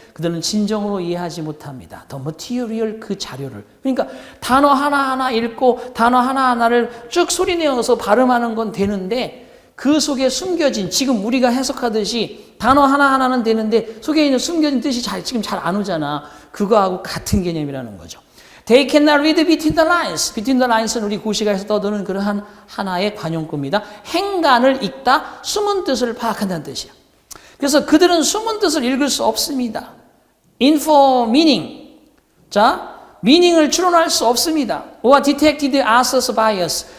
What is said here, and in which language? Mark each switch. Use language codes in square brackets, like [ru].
[ko] 그들은 진정으로 이해하지 못합니다. [en] The material, [ko] 그 자료를. 그러니까 단어 하나하나 읽고 단어 하나하나를 쭉 소리내어서 발음하는 건 되는데 그 속에 숨겨진, 지금 우리가 해석하듯이 단어 하나하나는 되는데 속에 있는 숨겨진 뜻이 지금 잘 안 오잖아. 그거하고 같은 개념이라는 거죠. [en] They cannot read between the lines. Between the lines [ko] 는 우리 고시가에서 떠드는 그러한 하나의 관용구입니다. 행간을 읽다, 숨은 뜻을 파악한다는 뜻이야. 그래서 그들은 숨은 뜻을 읽을 수 없습니다. [en] Info meaning. [ko] 자, meaning을 추론할 수 없습니다. [en] or detected author's bias.